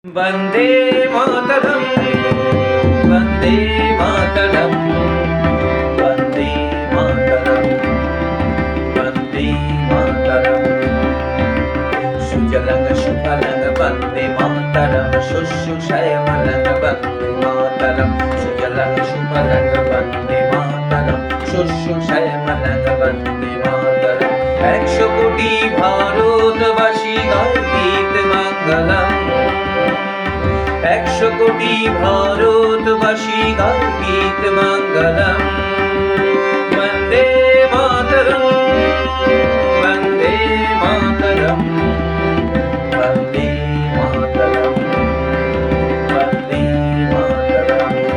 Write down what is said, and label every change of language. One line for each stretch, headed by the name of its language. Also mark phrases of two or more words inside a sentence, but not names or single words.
Sanskrit: वन्दे मातरम् वन्दे मातरम् वन्दे मातरम् वन्दे मातरम् सुजलं सुफलं वन्दे मातरम् शुश्रूषयमलं वन्दे मातरम् सुजलं सुफलं वन्दे मातरम् शुश्रूषयमलं वन्दे मातरम्
Bangla: 100 কোটি ভারতবাসী গায় গীত মঙ্গলম 100 কোটি ভারতবাসী গায় গীত মঙ্গলম
Sanskrit: वन्दे मातरम् वन्दे मातरम् वन्दे मातरम् वन्दे मातरम्